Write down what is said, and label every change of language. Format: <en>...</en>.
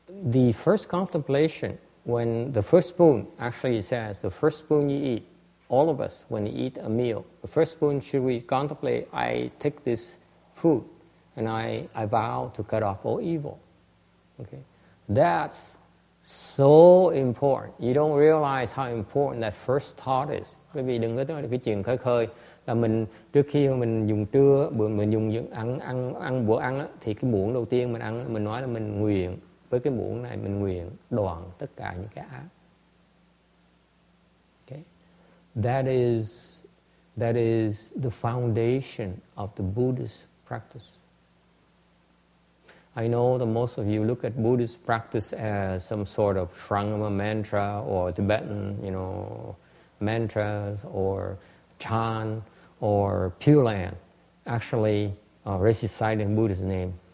<en>The first contemplation, when the first spoon, actually it says, the first spoon you eat, all of us, when you eat a meal, the first spoon, should we contemplate, I take this food and I vow to cut off all evil. Okay, that's so important. You don't realize how important that first thought is.</en> <vi>Bởi vì đừng có nói cái chuyện khơi là mình trước khi mình dùng trưa, mình dùng ăn bữa ăn á, thì cái muỗng đầu tiên mình ăn, mình nói là mình nguyện, với cái muỗng này mình nguyện đoạn tất cả những cái ác.</vi> <en>Okay, that is the foundation of the Buddhist practice. I know that most of you look at Buddhist practice as some sort of Shrangama mantra or Tibetan, mantras or chant or Pure Land, actually reciting Buddha's name.</en>